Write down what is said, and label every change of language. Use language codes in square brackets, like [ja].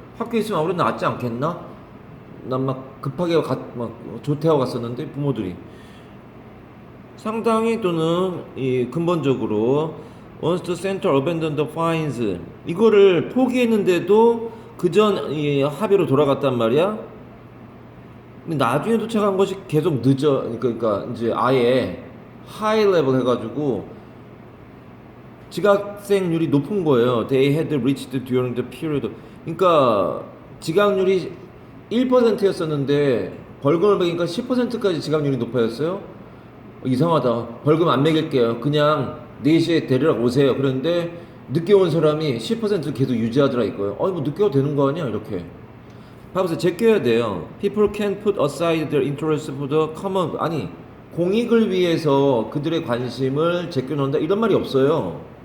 [ko] 학교에 있으면 아무래도 낫지 않겠나? 난 막 급하게 막 조퇴하고 갔었는데 부모들이 상당히 또는 이 근본적으로 [en] once the center abandoned the fines [ko] 이거를 포기했는데도 그전 이 합의로 돌아갔단 말이야. 근데 나중에 도착한 것이 계속 늦어. 그러니까 이제 아예 하이 레벨 해가지고 지각생률이 높은 거예요. [en] They had reached during the period. [ko] 그러니까 지각률이 1%였었는데 벌금을 매기니까 10%까지 지각률이 높아졌어요. 이상하다. 벌금 안 매길게요. 그냥 4시에 데리러 오세요. 그런데 늦게 온 사람이 10% 계속 유지하더라 이거예요. 뭐 늦게 와도 되는 거 아니야? 이렇게. 봐보세요. 제껴야 돼요. [en] People can put aside their interest for the common. [ko] 아니 공익을 위해서 그들의 관심을 제껴놓는다 이런 말이 없어요.